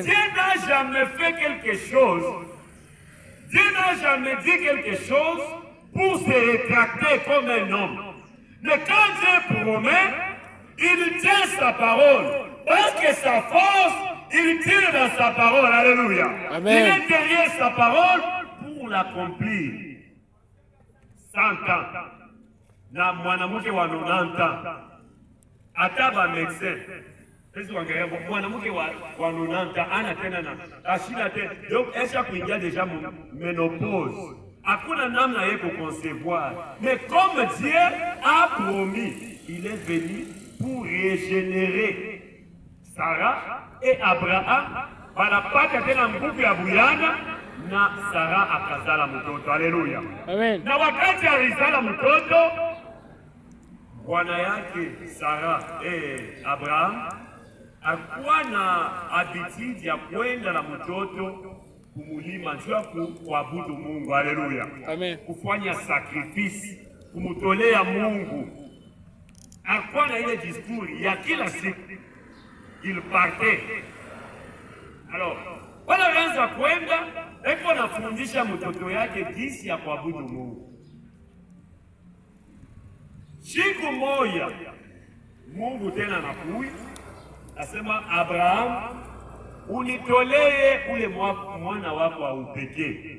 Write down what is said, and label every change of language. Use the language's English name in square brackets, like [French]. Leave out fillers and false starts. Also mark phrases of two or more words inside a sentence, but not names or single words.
[French] Dieu n'a jamais fait quelque chose, Dieu n'a jamais dit quelque chose pour se rétracter comme un homme. Mais quand Dieu promet, il tient sa parole. Parce que sa force, il tire dans sa parole. Alléluia. Amen. Il est derrière sa parole pour l'accomplir. 100 ans. [Swahili] Na mwanamke wa 90 ans. Hata ba médecin. Sisi wangerea mwanamke wa 90 ans ana tena na ashina tena. Donc esha kuingia [French] déjà ménopause. [Swahili] Hakuna namna yeye kuconcevoir. [French] Mais comme Dieu a promis, il est venu pour régénérer Sarah et Abraham. [Swahili] Wanapata tena nguvu ya buyana na Sarah akazala mtoto. Haleluya. Amen. Na wakati alizala mtoto, bwana yake Sarah Abraham akuwa na habitude ya kwenda na mtoto kumulima juu ya kuabudu Mungu. Haleluya. Amen. Kufanya sacrifice, kumutolea Mungu. Akuwa na ile discours ya kila siku. [French] Il partait. Alors, [Swahili] wanaanza kwenda, eko nafundisha mtoto yake jinsi ya kuabudu Mungu. Siku moja Mungu tena anakuja, asema Abraham, unitolee ule mwana wako wa upekee.